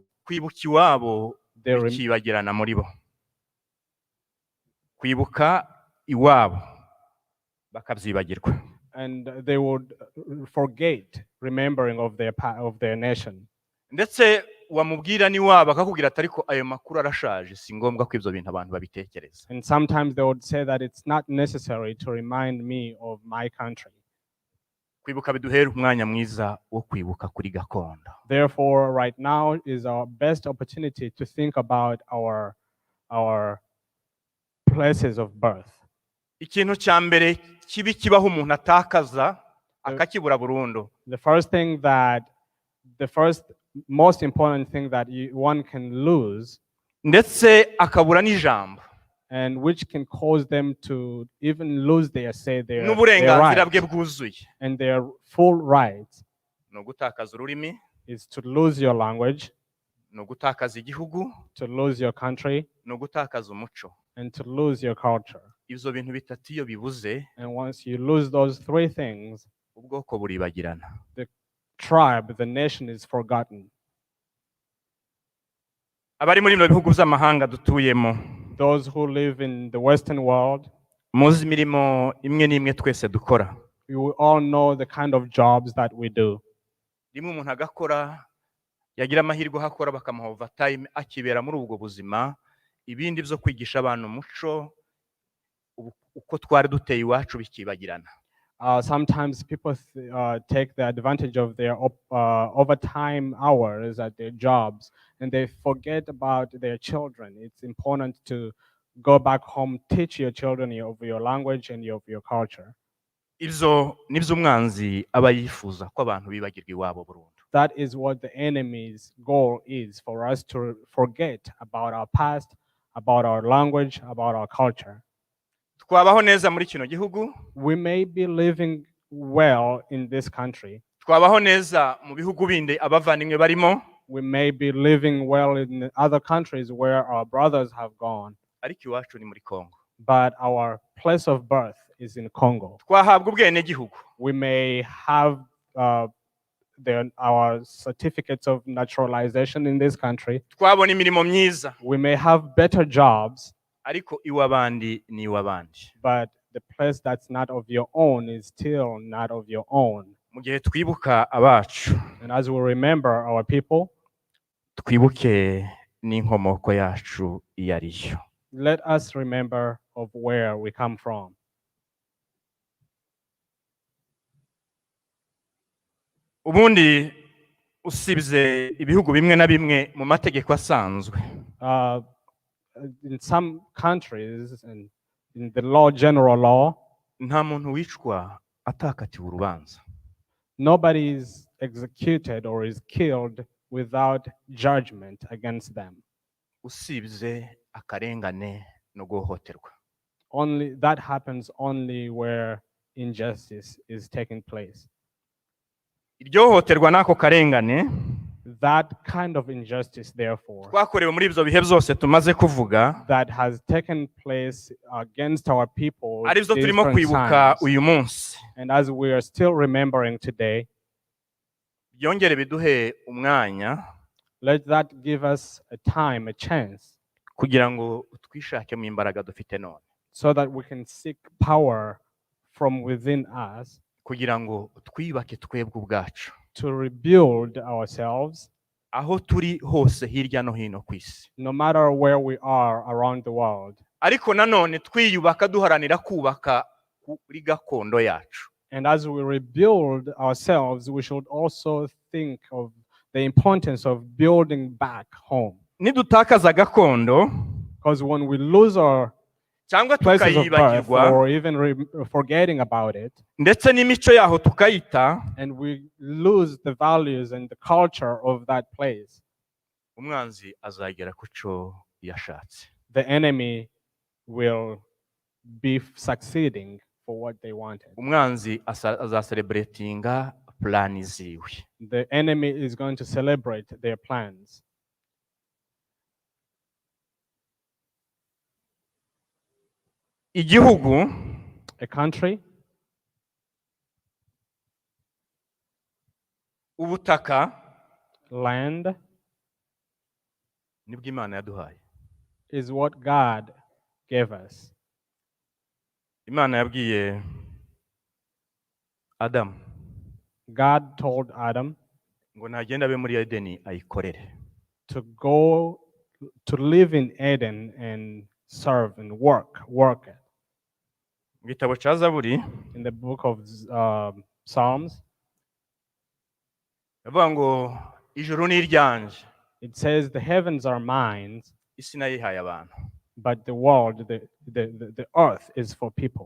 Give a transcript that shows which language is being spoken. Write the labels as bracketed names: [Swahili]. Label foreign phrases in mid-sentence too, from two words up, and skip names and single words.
[Kinyarwanda] Kwibuka iwabo [English] They rem- [Kinyarwanda] bikibagirana muri bo. Kwibuka iwabo bakabyibagirwa. [English] And they would forget remembering of their nation. [Kinyarwanda] Ndetse wamubwira n'iwabo akakubwira ati ariko ayo makuru arashaje, si ngombwa ko ibyo bintu abantu babitekereza. [English] And sometimes they would say that it's not necessary to remind me of my country. [Kinyarwanda] Kwibuka biduhera umwanya mwiza wo kwibuka kuri gakondo. [English] Therefore, right now is our best opportunity to think about our places of birth. [Kinyarwanda] Ikintu cya mbere kibi kibaho umuntu atakaza akakibura burundu. [English] The first most important thing that one can lose, [Kinyarwanda] Ndetse akabura n'ijambo. [English] and which can cause them to even lose their say, their [Kinyarwanda] n'uburenganzira bwe [English] rights [Kinyarwanda] bwuzuye [English] and their full rights, [Kinyarwanda] ni ugutakaza ururimi, [English] is to lose your language, [Kinyarwanda] ni ugutakaza igihugu, [English] to lose your country, [Kinyarwanda] ni ugutakaza umuco. [English] and to lose your culture. [Kinyarwanda] Ibyo bintu bitatu iyo bibuze, [English] And once you lose those three things, [Kinyarwanda] ubwoko buribagirana. [English] tribe, the nation is forgotten. [Kinyarwanda] Abari muri bino bihugu by'amahanga dutuyemo, [English] Those who live in the Western world, [Kinyarwanda] muzi imirimo imwe n'imwe twese dukora. [English] you all know the kind of jobs that we do. [Kinyarwanda] Rimwe umuntu agakora, yagira amahirwe hakora bakamuha overtime, akibera muri ubwo buzima, ibindi byo kwigisha abantu umuco uko twari duteye iwacu bikibagirana. [English] Sometimes people take the advantage of their overtime hours at their jobs, and they forget about their children. It's important to go back home, teach your children of your language and of your culture. [Kinyarwanda] Ibyo nibyo umwanzi aba yifuza ko abantu bibagirwa iwabo burundu. [English] That is what the enemy's goal is, for us to forget about our past, about our language, about our culture. [Kinyarwanda] Twabaho neza muri kino gihugu, [English] We may be living well in this country. [Kinyarwanda] twabaho neza mu bihugu bindi abavandimwe barimo, [English] We may be living well in other countries where our brothers have gone, [Kinyarwanda] ariko iwacu ni muri Kongo. [English] but our place of birth is in Congo. [Kinyarwanda] Twahabwa ubwene gihugu, [English] We may have our certificates of naturalization in this country. [Kinyarwanda] twabona imirimo myiza, [English] We may have better jobs, [Kinyarwanda] ariko iw'abandi ni iw'abandi. [English] but the place that's not of your own is still not of your own. [Kinyarwanda] Mu gihe twibuka abacu, [English] And as we remember our people, [Kinyarwanda] twibuke n'inkomoko yacu iyo ari yo. [English] let us remember of where we come from. [Kinyarwanda] Ubundi usibye ibihugu bimwe na bimwe mu mategeko asanzwe, [English] In some countries, and in the law, general law, [Kinyarwanda] nta muntu wicwa atakatiwe urubanza. [English] nobody is executed or is killed without judgment against them. [Kinyarwanda] Usibye akarengane no guhohoterwa. [English] Only that happens only where injustice is taking place. [Kinyarwanda] Iryo hohoterwa n'ako karengane [English] That kind of injustice, therefore, [Kinyarwanda] twakorewe muri ibyo bihe byose tumaze kuvuga, [English] that has taken place against our people [Kinyarwanda] ari byo [English] these [Kinyarwanda] turimo [English] different [Kinyarwanda] kwibuka [English] times, [Kinyarwanda] uyu munsi, [English] and as we are still remembering today, [Kinyarwanda] byongere biduhe umwanya [English] let that give us a time, a chance, [Kinyarwanda] kugira ngo twishakemo imbaraga dufite none, [English] so that we can seek power from within us [Kinyarwanda] kugira ngo twibake twebwe ubwacu, [English] to rebuild ourselves, [Kinyarwanda] aho turi hose hirya no hino ku isi. [English] no matter where we are around the world. [Kinyarwanda] Ariko nanone twiyubaka duharanira kubaka kuri gakondo yacu. [English] And as we rebuild ourselves, we should also think of the importance of building back home. [Kinyarwanda] Nidutakaza gakondo [English] Because when we lose our [Kinyarwanda] cyangwa [English] places of birth, [Kinyarwanda] tukayibagirwa, [English] or even forgetting about it, [Kinyarwanda] ndetse n'imico yaho tukayita, [English] and we lose the values and the culture of that place, [Kinyarwanda] umwanzi azagera ku cyo yashatse. [English] the enemy will be succeeding for what they wanted. [Kinyarwanda] Umwanzi azaselebratinga plani ziwe. [English] The enemy is going to celebrate their plans. [Kinyarwanda] Igihugu, [English] A country, [Kinyarwanda] ubutaka [English] land, [Kinyarwanda] nibwo Imana yaduhaye. [English] is what God gave us. [Kinyarwanda] Imana yabwiye Adamu [English] God told Adam [Kinyarwanda] ngo ntagenda abe muri Edeni ayikorere. [English] to go to live in Eden and serve and work it. [Kinyarwanda] Mu gitabo cya Zaburi [English] In the book of Psalms, [Kinyarwanda] bavuga ngo ijuru ni iryanje, [English] it says, the heavens are mine, [Kinyarwanda] isi nayihaye abantu. [English] but the world, the earth is for people.